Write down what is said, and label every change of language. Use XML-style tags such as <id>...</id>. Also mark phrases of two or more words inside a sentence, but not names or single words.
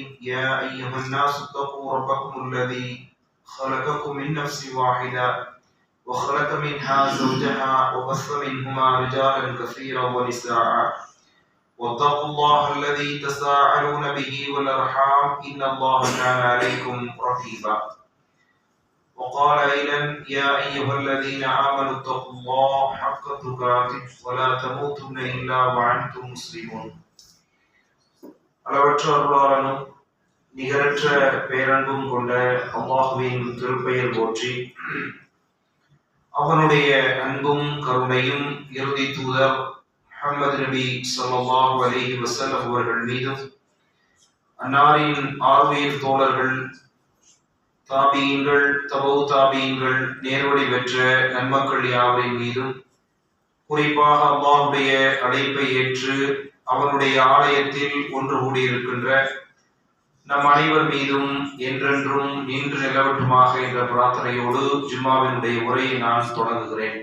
<ar>يا أيها الناس اتقوا ربكم الذي خلقكم من نفس واحدة وخلق منها زوجها وبث منهما رجالا كثيرا ونساء واتقوا الله الذي تساءلون به والأرحام إن الله كان عليكم رقيبا. وقال أيضا: يا أيها الذين آمنوا اتقوا الله حق تقاته ولا تموتن إلا وأنتم مسلمون.</ar> <ta>அளவற்ற அருளாளனும் நிகரற்ற பேரன்பும் கொண்ட அல்லாஹ்வின் திருப்பெயர் போற்றி, அவனுடைய அன்பும் கருணையும் இறுதி தூதர் முஹம்மது நபி</ta> <ar>صلى الله عليه وسلم</ar> <ta>அவர்கள் மீதும், அன்னாரின் ஆர்வீர் தோழர்கள், தாபீன்கள், தபோ தாபீன்கள், நேர்வழி பெற்ற நன்மக்கள் யாவரின் மீதும், குறிப்பாக அல்லாஹ்வுடைய அழைப்பை ஏற்று அவனுடைய ஆலயத்தில் ஒன்று கூடியிருக்கின்ற நம் அனைவர் மீதும் என்றென்றும் நின்று நிலவட்டுமாக என்ற பிரார்த்தனையோடு ஜும்மாவினுடைய உரையை நான் தொடங்குகிறேன்.</ta>